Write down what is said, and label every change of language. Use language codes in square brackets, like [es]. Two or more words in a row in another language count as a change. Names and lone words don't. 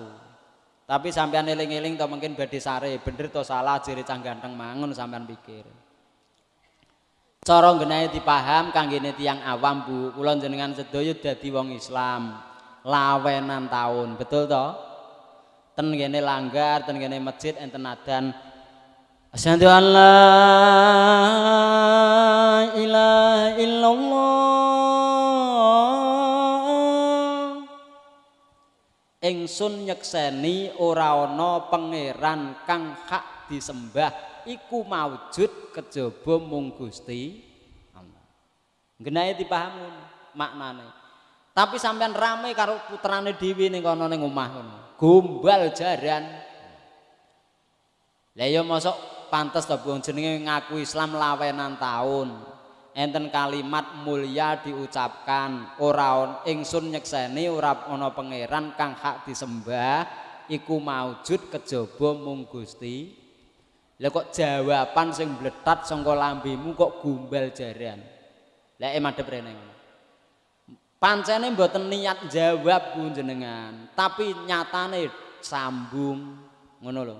[jv] Tapi sampean eling-eling to mungkin badhe sare, bener to salah jere cah ganteng mangun sampean pikir. Cara nggenahe dipaham kanggene tiyang awam Bu, kula jenengan sedaya dadi wong Islam. Lawenan taun, betul to? Ten kene langgar, ten kene masjid enten adzan. [ar] Asyhadu an la ilaha illallah. [jv] Ingsun nyekseni ora ana pangeran kang hak disembah iku maujud kejaba mung Gusti Allah. Nggenahe dipahami maknane. Tapi sampean rame karo putrane dhewe ning kono ning omah kono. Gombal jaran. Lah ya mosok pantes to wong jenenge ngaku Islam lawenan taun. Enten [id] kalimat mulia diucapkan [jv] ora ingsun nyekseni ora ana pangeran kang hak disembah iku maujud kejaba mung Gusti. Lah kok jawaban sing bletat saka lambemu kok gombal jaran. Lah madhep rene ngono. Pancene mboten niat jawab Bu jenengan, tapi nyatane sambung ngono lho.